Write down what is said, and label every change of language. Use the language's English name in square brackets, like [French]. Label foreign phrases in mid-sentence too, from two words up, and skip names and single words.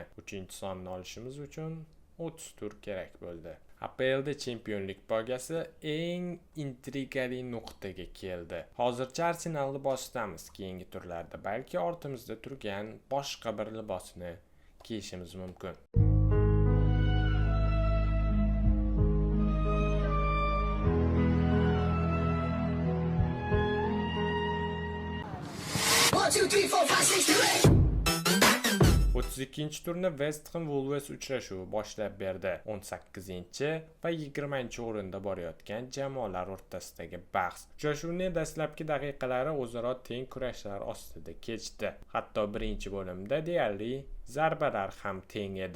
[Uzbek] 3-sonni olishimiz uchun 30 tur kerak bo'ldi. APLda chempionlik poygasi eng intrigali nuqtaga keldi. Hozircha Arsenalni boshdamiz. Keyingi turlarda balki ortimizda turgan boshqa bir libosni kiyishimiz mumkin. [English] One, two, three, four, five, six, seven, [Uzbek] 32 turni West Ham Wolves uchrashuvi boshlab berdi. 18 va 20 o'rinda borayotgan jamoalar o'rtasidagi bahs. Uchrashuvning dastlabki daqiqalari o'zaro teng kurashlar ostida kechdi. Hatto birinchi bo'limda deyarli zarbalar ham teng edi.